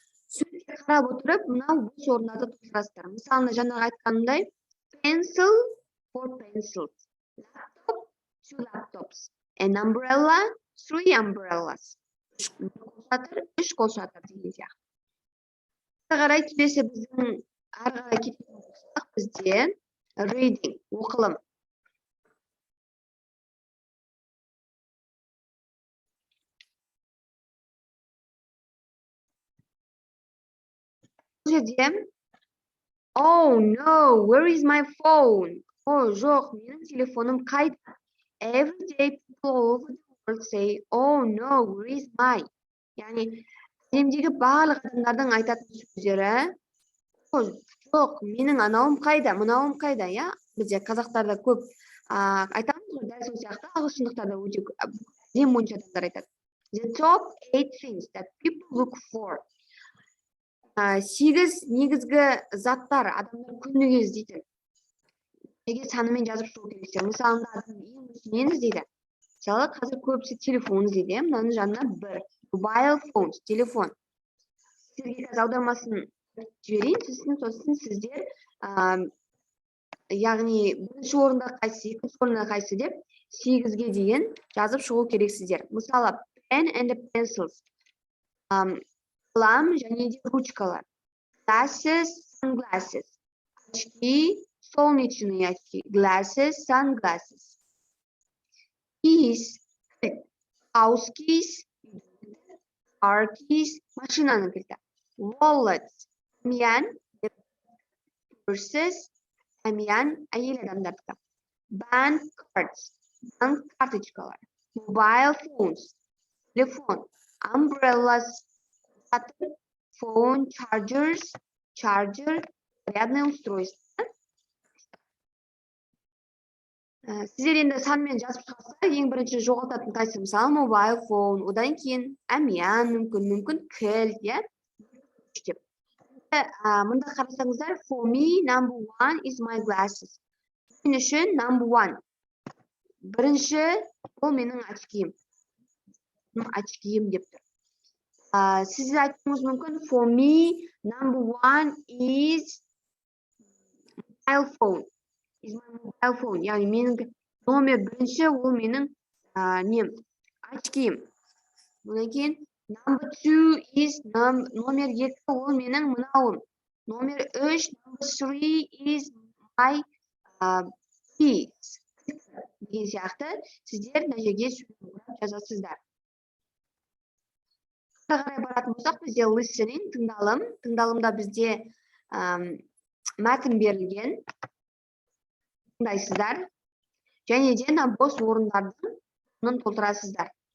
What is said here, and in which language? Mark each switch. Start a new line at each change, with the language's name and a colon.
Kazakh: Сөзге қарап отырып, мынау бос орындарды толтырасыздар. Мысалы, жаңағы айтқанымдай,
English: pencil, 4 pencils, laptop, 2 laptops, an umbrella, 3 umbrellas.
Kazakh: 3 қолшатыр деген сияқты. Қарай келесі біздің ары қарай кететін болсақ, бізде reading, оқылым. Бұл жерде
English: oh no, where is my phone?
Kazakh: Жоқ, менің телефоным қайда?
English: Every day people all over the world say, oh no, where is my?
Kazakh: Яғни, әлемдегі барлық адамдардың айтатын сөздері, жоқ, менің анауым қайда, мынауым қайда, я? Бізде қазақтарда көп айтамыз, дәл сол сияқты ағылшындықтарда өте әлем бойынша адамдар айтады.
English: The top 8 things that people look for.
Kazakh: 8 негізгі заттар адамдар күніге іздейтін. Неге санымен жазып шығу керексіздер. Мысалында адам ең үстінен іздейді. Мысалы, қазір көбісі телефон іздейді. Мынаның жанына бір.
English: Mobile phones, телефон.
Kazakh: Сіздерге қазір аудармасын жіберейін, сосын сіздер, яғни бірінші орында қайсы, екінші орында қайсы деп 8-ге дейін жазып шығу керексіздер.
English: Мысалы, pen and pencils.
Kazakh: Қалам және де ручкалар.
English: Glasses, sunglasses.
Russian: Очки, солнечные очки.
English: Glasses, sunglasses. Keys, house keys, car keys,
Kazakh: машинаның кілті.
English: Wallets,
Kazakh: әмиян,
English: purses,
Kazakh: әмиян, әйел адамдардікі.
English: Bank cards,
Kazakh: банк карточкалар.
English: Mobile phones, телефон. Umbrellas, phone, chargers, charger,
Russian: зарядное устройство.
Kazakh: Сіздер енді санмен жазып шығасыздар, ең бірінші жоғалтатын қайсы, мысалы, mobile phone, одан кейін әмиян мүмкін кілт, иә? Мұнда қарасаңыздар,
English: for me, number 1 is my glasses.
Kazakh: Мен үшін
English: number 1.
Kazakh: Бірінші, ол менің очкиім. очкиім деп тұр. Сіз айтуыңыз мүмкін,
English: for me, number one is mobile phone. Is my mobile phone.
Kazakh: Яғни менің номер бірінші ол менің очкиім. Бұдан кейін
English: number two is
Kazakh: номер екі ол менің мынауым. Номер үш,
English: number three is my keys.
Kazakh: Деген сияқты сіздер мына жерге жазасыздар. Қарай баратын болсақ, бізде listening, тыңдалым. Тыңдалымда бізде мәтін берілген. Тыңдайсыздар. Және де бос орындардың толтырасыздар.